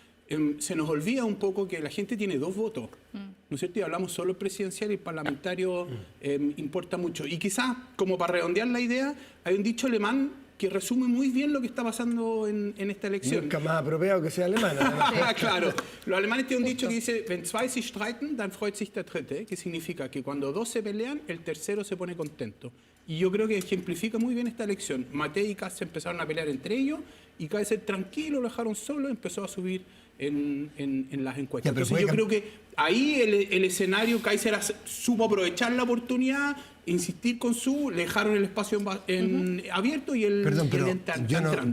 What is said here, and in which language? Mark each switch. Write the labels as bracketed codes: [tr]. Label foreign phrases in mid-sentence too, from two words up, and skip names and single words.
[es] Se nos olvida un poco que la gente tiene 2 votos, ¿no es cierto? Y hablamos solo presidencial y parlamentario importa mucho. Y quizás, como para redondear la idea, hay un dicho alemán que resume muy bien lo que está pasando en esta elección. Nunca más apropiado que sea alemana. Claro. Los alemanes tienen un dicho que dice, [de] wenn zwei sich streiten, dann freut sich der dritte, [es] que significa que cuando 2 se pelean, el tercero se pone contento. Y yo creo que ejemplifica muy bien esta elección. Matei y Kast empezaron a pelear entre ellos y Kaiser tranquilo, lo dejaron solo, empezó a subir en las encuestas. Entonces yo creo que ahí el escenario, Kaiser supo aprovechar la oportunidad, insistir con le dejaron el espacio abierto y él entrando.